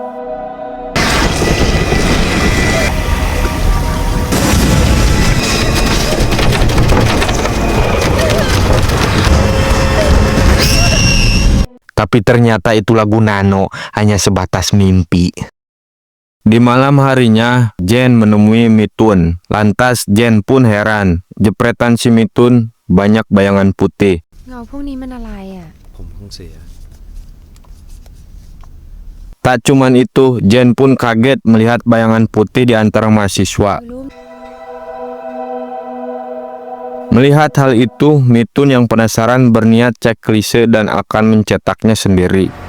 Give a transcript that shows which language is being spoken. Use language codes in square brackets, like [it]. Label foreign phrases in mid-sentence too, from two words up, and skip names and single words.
[id] Tapi ternyata itu lagu Nano, hanya sebatas mimpi. Di malam harinya, Jen menemui Mitun. Lantas Jen pun heran. Jepretan si Mitun banyak bayangan putih. [th] เงาพวกนี้มันอะไรอ่ะ ผมเพิ่งเสีย [id] Tak cuman itu, Jen pun kaget melihat bayangan putih di antara mahasiswa. [th] ไม่รู้ [id] Melihat hal itu, Mitun yang penasaran berniat cek klise dan akan mencetaknya sendiri.